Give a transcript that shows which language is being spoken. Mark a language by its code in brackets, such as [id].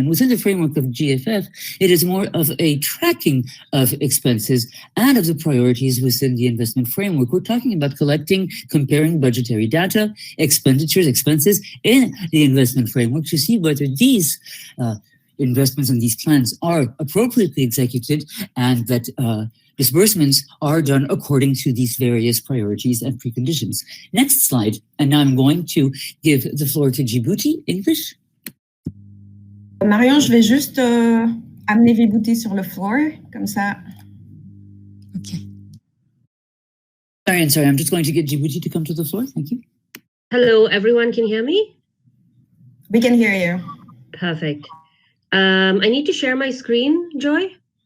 [en] And within the framework of GFF, it is more of a tracking of expenses and of the priorities within the investment framework. We're talking about collecting, comparing budgetary data, expenditures, expenses in the investment framework to see whether these investments and these plans are appropriately executed and that disbursements are done according to these various priorities and preconditions. Next slide. And now I'm going to give the floor to Djibouti, English. [fr] Marion, je vais juste amener Djibouti sur le floor, comme ça. [en] OK. Sorry, I'm just going to get Djibouti to come to the floor. Thank you. Hello, everyone can hear me? We can hear you. Perfect. I need to share my screen, Joy.